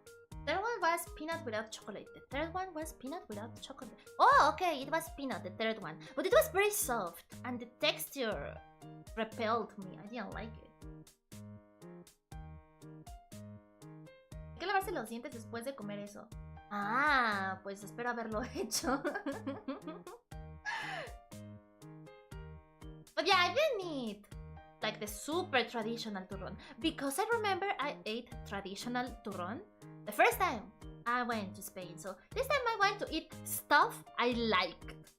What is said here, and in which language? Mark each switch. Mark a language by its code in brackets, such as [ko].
[en] The third one was peanut without chocolate. The third one was peanut without chocolate. Oh, okay, it was peanut, the third one. But it was very soft, and the texture repelled me. I didn't like it. [es] Hay que lavarse los dientes después de comer eso. Ah, pues espero haberlo hecho. [en] But yeah, I didn't eat like the super traditional turron, because I remember I ate traditional turron the first time I went to Spain. So this time I went to eat stuff I liked.